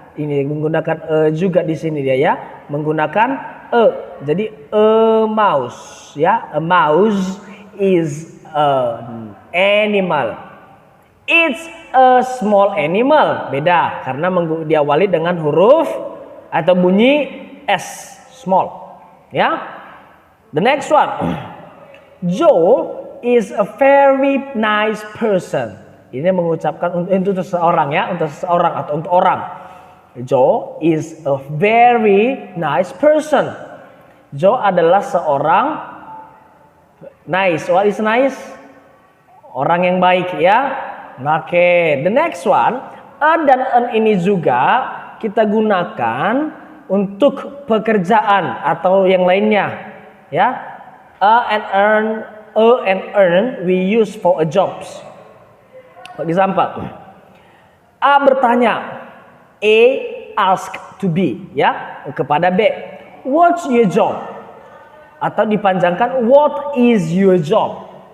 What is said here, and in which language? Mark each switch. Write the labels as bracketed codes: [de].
[id] Ini menggunakan juga di sini dia ya, menggunakan Jadi a mouse ya. [en] A mouse is an animal. It's a small animal. [id] Beda karena diawali dengan huruf atau bunyi S, small. [en] Ya. The next one. Joe is a very nice person. [id] Ini mengucapkan untuk seseorang ya, untuk seseorang atau untuk orang. [en] Joe is a very nice person. [id] Joe adalah seorang nice. [en] What is nice? [id] Orang yang baik ya. Oke, [en] the next one, [id] a dan an ini juga kita gunakan untuk pekerjaan atau yang lainnya, ya. [en] A and earn we use for a jobs. For example, [id] A bertanya, [en] A ask to B, [id] ya, kepada B, [en] what's your job? [id] Atau dipanjangkan, [en] what is your job?